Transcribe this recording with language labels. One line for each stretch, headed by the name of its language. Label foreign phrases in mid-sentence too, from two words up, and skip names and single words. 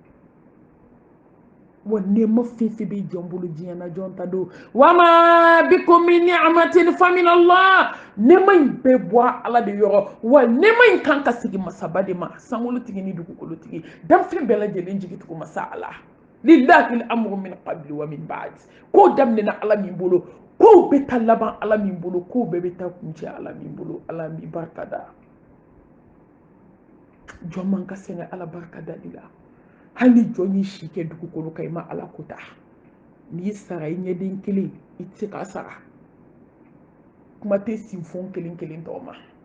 Bambara: wa nɛɛma fɛn fɛn bɛ jɔn bolo diɲɛ na jɔn ta don
Arabic: وما بكم من نعمة فمن الله
Bambara: nɛɛma in bɛɛ bɔ ala de yɔrɔ wa nɛɛma in kan ka segin masaba de ma sankolotigi ni dugukolotigi danfɛn bɛɛ lajɛlen jigitugu masa ala
Arabic: لله الأمر من قبل ومن بعد
Bambara: ko daminɛna ala min bolo ko bɛ taa laban ala min bolo ko bɛɛ bɛ taa kuncɛ ala min bolo ala min barika da jɔn man ka sɛgɛn ala barika dali la hali jɔn y'i si kɛ dugukolo kan i ma ala ko ta n'i sara i ɲɛden kelen i tɛ se k'a sara kuma tɛ sinfɔn kelen kelen tɔw ma